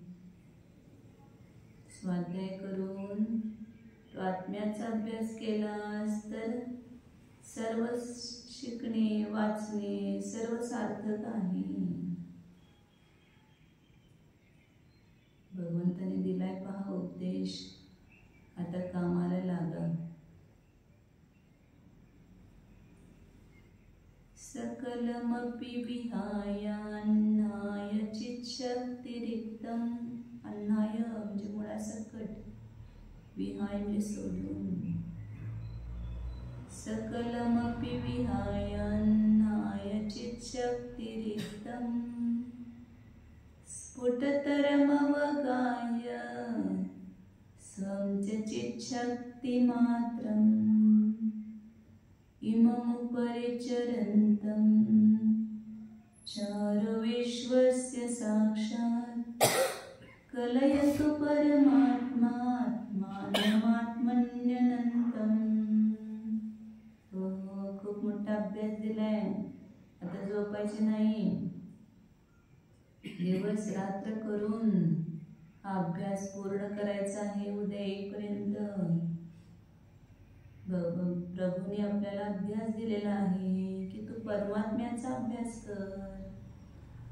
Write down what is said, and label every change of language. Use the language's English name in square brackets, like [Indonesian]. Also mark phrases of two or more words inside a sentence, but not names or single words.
[Marathi] स्वाध्याय करून तो आत्म्याचा अभ्यास केलास तर सर्व शिकणे, वाचणे सर्व सार्थक आहे. भगवंताने दिलाय पहा उपदेश, आता कामाला लागा. [Sanskrit] सकलमपि विहाय अन्नाय चिच्छक्तिरिक्तं. [Marathi] अन्नाय म्हणजे मुळासकट, विहाय म्हणजे सोडून. [Sanskrit] सकलमपि विहाय अन्नाय चिच्छक्तिरिक्तं स्फुटतरमवगाय स्वं च चिच्छक्तिमात्रम् इममुपरि चरन्तं चारुविश्वस्य साक्षात् कलयतु परमात्मात्मानमात्मन्यनन्तम्. [Marathi] हो, खूप मोठा अभ्यास दिलाय. आता झोपायचे नाही, दिवस रात्र करून हा अभ्यास पूर्ण करायचा आहे. उद्या येईपर्यंत प्रभूने आपल्याला अभ्यास दिलेला आहे की तू परमात्म्याचा अभ्यास कर.